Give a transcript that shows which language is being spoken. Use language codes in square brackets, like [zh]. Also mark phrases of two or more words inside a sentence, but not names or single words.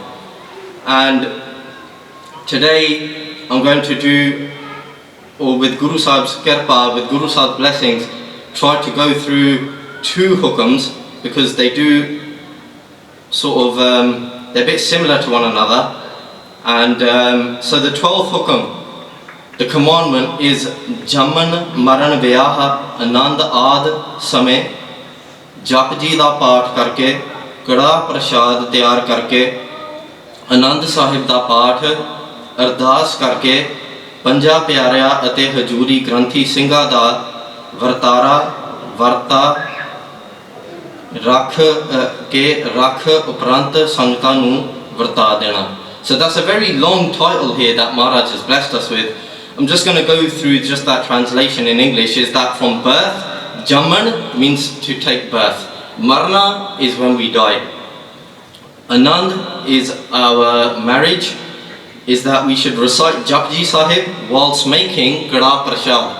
[en] And today I'm going to do, or with Guru Sahib's kirpa, with Guru Sahib's blessings, try to go through 2 hukams, because they do sort of, they're a bit similar to one another. And so the 12th hukam, the commandment is [pa] ਜਨਮ, ਮਰਨ, ਵਿਆਹ, ਅਨੰਦ, ਆਦਿ, ਸਮੇਂ, ਜਪੁਜੀ ਦਾ ਪਾਠ ਕਰਕੇ, ਕੜਾਹ ਪ੍ਰਸ਼ਾਦ ਤਿਆਰ ਕਰਕੇ, ਅਨੰਦ ਸਾਹਿਬ ਦਾ ਪਾਠ, ਅਰਦਾਸ ਕਰਕੇ, ਪੰਜ ਪਿਆਰੇ ਅਤੇ ਹਜ਼ੂਰੀ ਗ੍ਰੰਥੀ ਸਿੰਘਾਂ ਦਾ ਵਰਤਾ ਰੱਖ ਕੇ ਰੱਖ ਓਪਰੰਥ ਸੰਗਤ ਨੂੰ ਵਰਤਦਾ. [en] So that's a very long title here that Maharaj has blessed us with. I'm just going to go through just that translation in English. Is that from birth, Jaman means to take birth. Marna is when we die. Anand is our marriage, is that we should recite Japji Sahib whilst making Karaah Parsaad.